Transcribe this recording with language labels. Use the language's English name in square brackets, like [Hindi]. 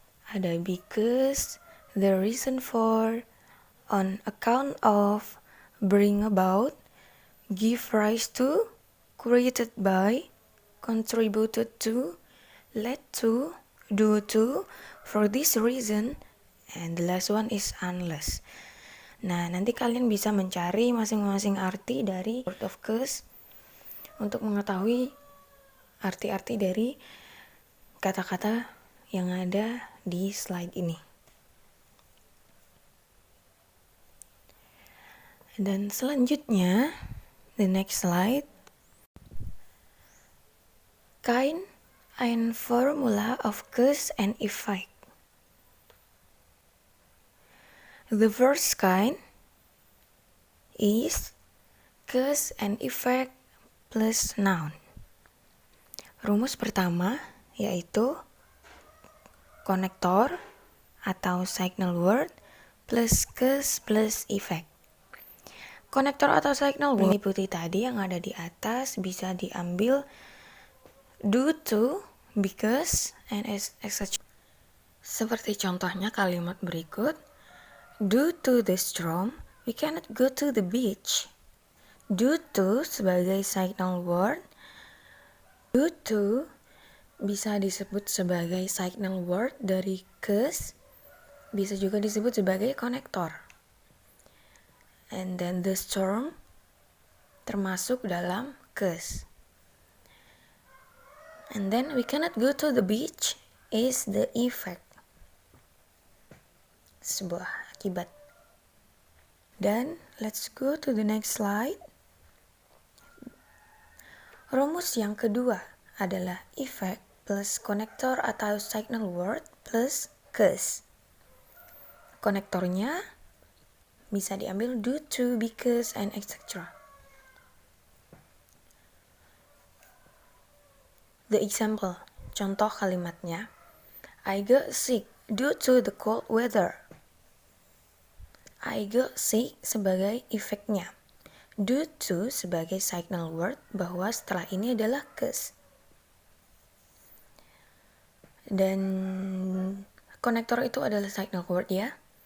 [English] Ada because, the reason for, on account of, bring about, give rise to, created by, contributed to, led to, due to, for this reason, and the last one is unless. [Indonesian] Nah, nanti kalian bisa mencari masing-masing arti dari word of cause untuk mengetahui arti-arti dari kata-kata yang ada di slide ini. [English] Dan selanjutnya, the next slide, kind and formula of cause and effect. The first kind is cause and effect plus noun. [Indonesian] Rumus pertama yaitu konektor atau signal word plus cause plus effect. Konektor atau signal word meliputi tadi yang ada di atas, bisa diambil due to, because, and etc. Seperti contohnya kalimat berikut. [English] Due to the storm, we cannot go to the beach. Due to sebagai signal word. [Indonesian] Due to bisa disebut sebagai signal word dari cause, bisa juga disebut sebagai konektor. [English] And then the storm termasuk dalam cause. And then we cannot go to the beach is the effect, sebuah akibat. Dan let's go to the next slide. [Indonesian] Rumus yang kedua adalah effect plus konektor atau signal word plus cause. Konektornya bisa diambil due to, because, and etc. [English] The example, contoh kalimatnya, I got sick due to the cold weather. I got sick sebagai efeknya. Due to sebagai signal word bahwa setelah ini adalah cause. [Indonesian] Dan konektor itu adalah signal word ya.